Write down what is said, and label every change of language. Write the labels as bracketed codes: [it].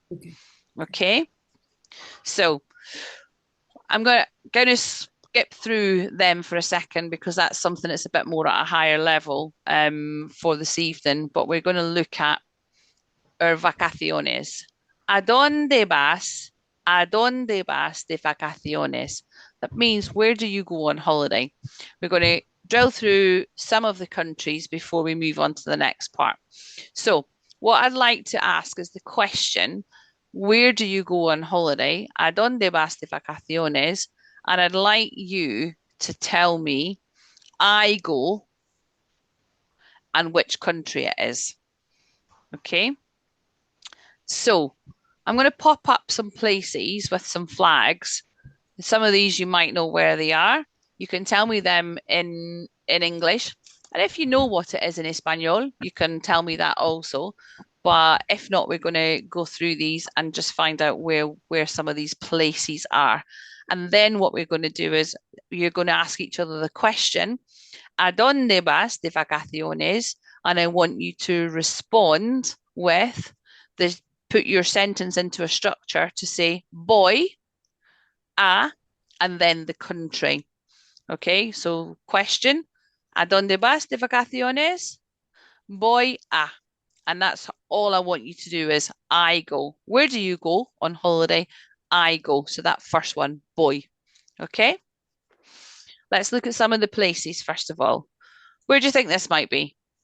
[en] Okay. Okay. So I'm going to skip through them for a second because that's something that's a bit more at a higher level for this evening. But we're going to look at our vacaciones. [es] ¿A dónde vas? ¿A dónde vas de vacaciones? [en] That means where do you go on holiday? We're going to drill through some of the countries before we move on to the next part. So what I'd like to ask is the question, where do you go on holiday? [es] ¿A dónde vas de vacaciones? [en] And I'd like you to tell me I go and which country it is. Okay. So I'm going to pop up some places with some flags. Some of these you might know where they are. You can tell me them in English. And if you know what it is in Espanol, you can tell me that also. But if not, we're going to go through these and just find out where some of these places are. And then what we're going to do is you're going to ask each other the question, [es] ¿A dónde vas de vacaciones? [en] And I want you to respond with the put your sentence into a structure to say [es] voy a [en] and then the country. Okay, so question, [es] ¿A dónde vas de vacaciones? Voy a. [en] And that's all I want you to do is I go. Where do you go on holiday? I go. So that first one, voy. Okay. Let's look at some of the places first of all. Where do you think this might be?